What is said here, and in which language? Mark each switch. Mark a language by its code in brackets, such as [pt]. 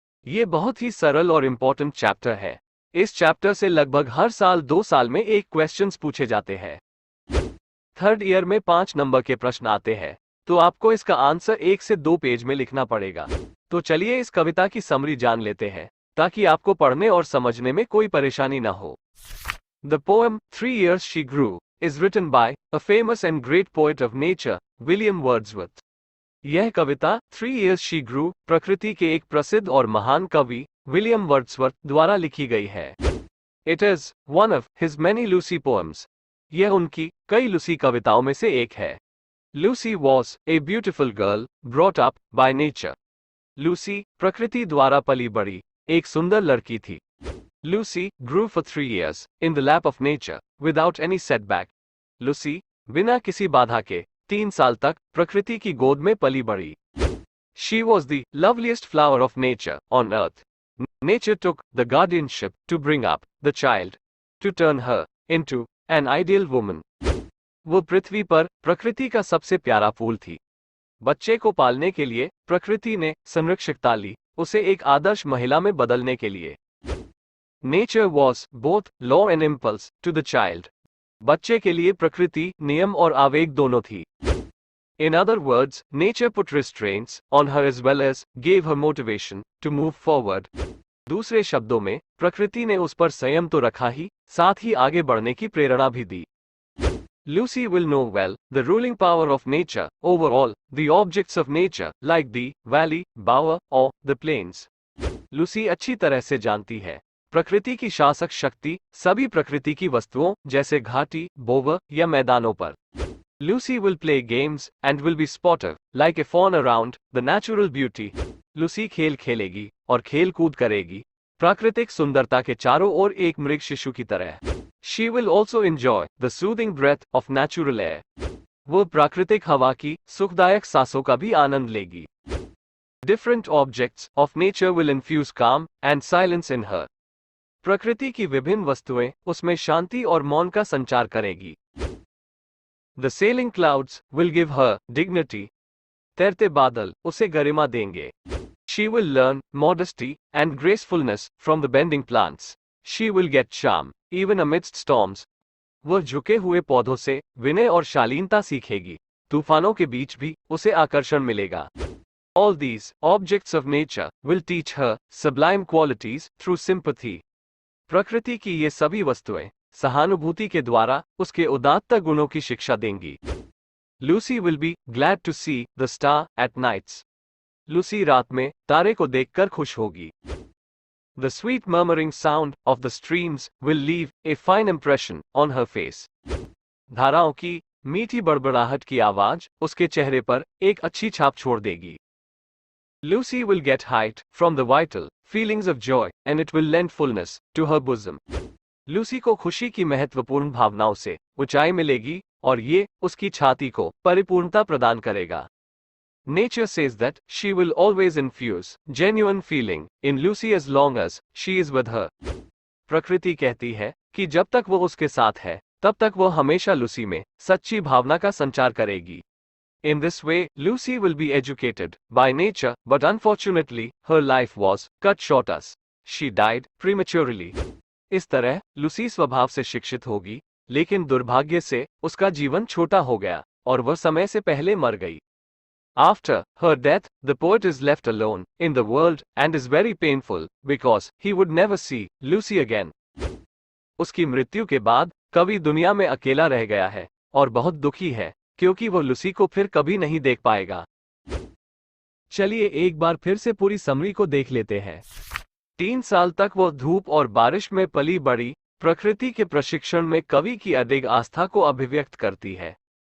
[hi] ये बहुत ही सरल और इम्पोर्टेंट चैप्टर है। इस चैप्टर से लगभग हर साल 2 साल में एक क्वेश्चंस पूछे जाते हैं। थर्ड ईयर में 5 नंबर के प्रश्न आते हैं, तो आपको इसका आंसर 1 से 2 पेज में लिखना पड़ेगा। तो चलिए इस कविता की समरी जान लेते हैं, ताकि आपको पढ़ने और समझने में कोई परेशानी ना हो। [en] The poem 3 years she grew is written by a famous and great poet of nature, William Wordsworth। [hi] यह कविता 3 years she grew प्रकृति के एक प्रसिद्ध और महान कवि विलियम वर्ड्सवर्थ द्वारा लिखी गई है। [en] It is one of his many Lucy poems। [hi] यह उनकी कई लूसी कविताओं में से एक है। [en] Lucy was a beautiful girl brought up by nature। [hi] Lucy प्रकृति द्वारा पली बड़ी एक सुंदर लड़की थी। [en] Lucy grew for 3 years in the lap of nature without any setback। [hi] Lucy बिना किसी बाधा के 3 साल तक प्रकृति की गोद में पली बड़ी। [en] She was the loveliest flower of nature on earth। Nature took the guardianship to bring up the child, to turn her into an ideal woman। [hi] वो पृथ्वी पर प्रकृति का सबसे प्यारा फूल थी। बच्चे को पालने के लिए प्रकृति ने संरक्षकता ली, उसे एक आदर्श महिला में बदलने के लिए। [en] Nature was both law and impulse to the child। [hi] बच्चे के लिए प्रकृति नियम और आवेग दोनों थी। [en] In other words, nature put restraints on her as well as gave her motivation to move forward। [hi] दूसरे शब्दों में प्रकृति ने उस पर संयम तो रखा ही, साथ ही आगे बढ़ने की प्रेरणा भी दी। [en] Lucy will know well the ruling power of nature over all the objects of nature like the valley, bower or the plains। [hi] Lucy अच्छी तरह से जानती है प्रकृति की शासक शक्ति सभी प्रकृति की वस्तुओं जैसे घाटी, बोवर या मैदानों पर। [en] Lucy will play games and will be sportive like a fawn around the natural beauty। [hi] Lucy खेल खेलेगी और खेल कूद करेगी प्राकृतिक सुंदरता के चारों ओर एक मृग शिशु की तरह। [en] She will also enjoy the soothing breath of natural air। [hi] वो प्राकृतिक हवा की सुखदायक सांसों का भी आनंद लेगी। [en] Different objects of nature will infuse calm and silence in her। [hi] प्रकृति की विभिन्न वस्तुएं उसमें शांति और मौन का संचार करेगी। [en] The sailing clouds will give her dignity। [hi] तैरते बादल उसे गरिमा देंगे। [en] She will learn modesty and gracefulness from the bending plants। She will get charm even amidst storms। [hi] वह झुके हुए पौधों से विनय और शालीनता सीखेगी, तूफानों के बीच भी उसे आकर्षण मिलेगा। [en] All these objects of nature will teach her sublime qualities through sympathy। [hi] प्रकृति की ये सभी वस्तुएं सहानुभूति के द्वारा उसके उदात्त गुणों की शिक्षा देंगी। [en] Lucy will be glad to see the star at nights। [hi] Lucy रात में तारे को देखकर खुश होगी। [en] The sweet murmuring sound of the streams will leave a fine impression on her face। [hi] धाराओं की मीठी बड़बड़ाहट की आवाज उसके चेहरे पर एक अच्छी छाप छोड़ देगी। [en] Lucy will get height from the vital feelings of joy and it will lend fullness to her bosom। [hi] Lucy को खुशी की महत्वपूर्ण भावनाओं से ऊंचाई मिलेगी और ये उसकी छाती को परिपूर्णता प्रदान करेगा। [en] Nature says that she will always infuse genuine feeling in Lucy as long as she is with her। [hi] प्रकृति कहती है कि जब तक वो उसके साथ है, तब तक वो हमेशा लूसी में सच्ची भावना का संचार करेगी। [en] In this way, Lucy will be educated by nature, but unfortunately, her life was cut short as she died prematurely। [hi] इस तरह लूसी स्वभाव से शिक्षित होगी, लेकिन दुर्भाग्य से उसका जीवन छोटा हो गया और वह समय से पहले मर गई। [en] After her death, the poet is left alone in the world and is very painful because he would never see Lucy again। [hi] उसकी मृत्यु के बाद कवि दुनिया में अकेला रह गया है और बहुत दुखी है क्योंकि वो लूसी को फिर कभी नहीं देख पाएगा। चलिए एक बार फिर से पूरी समरी को देख लेते हैं। 3 साल तक वो धूप और बारिश में पली बड़ी प्रकृति के प्रशिक्षण में कवि की अडिग आस्था को अभिव्यक्त करती है।